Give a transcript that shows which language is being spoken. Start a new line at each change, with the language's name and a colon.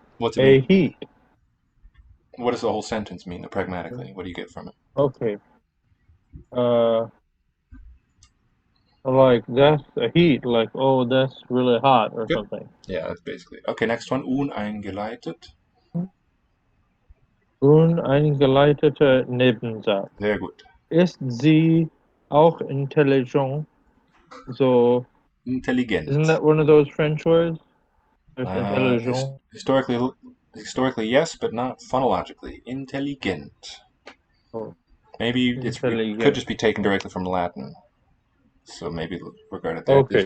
English: What's it mean? A heat. What does the whole sentence mean, pragmatically? What do you get from it? Okay. Like that's a heat, like, oh, that's really hot or something. Yeah, that's basically. Okay, next one. Uneingeleitet.
German: Uneingeleitete Nebensatz. Sehr gut. Ist sie auch intelligent?
English: So,
German: Intelligent.
English: isn't that one of those French words?
German: Intelligent.
English: Historically, yes, but not phonologically.
German: Intelligent.
English: Oh. Maybe it could just be taken directly from Latin. So maybe regard it there. Okay.